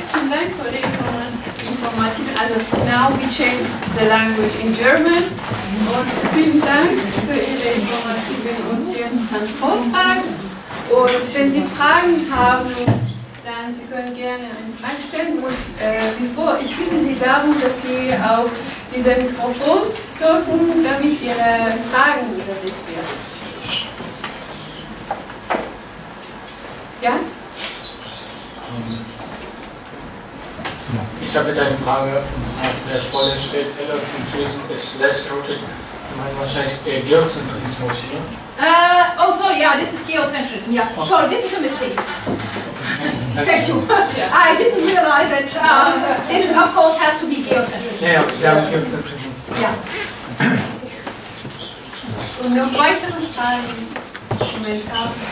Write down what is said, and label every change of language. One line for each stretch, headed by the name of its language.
English: Now we change the language in German.
German: Und vielen Dank für Ihre informativen und sehr interessanten Vortrag. Und wenn Sie Fragen haben, dann Sie können gerne eine Frage stellen. Und ich bitte Sie darum, dass Sie auf diesen Mikrofon drücken, damit Ihre Fragen übersetzt werden. Ja? Ich habe eine Frage, und zwar vor der steht,
English: Heliocentrism is less rooted.
German: Sie meinen wahrscheinlich Geozentrismus, oder?
English: Oh, sorry, yeah, this is geocentrism, yeah. Oh. Sorry, this is a mistake. Thank you. I didn't realize that this, of course, has to be geocentrism.
German: Ja, Sie haben Geozentrismus. Ja. Und noch weitere Fragen? Kommentare?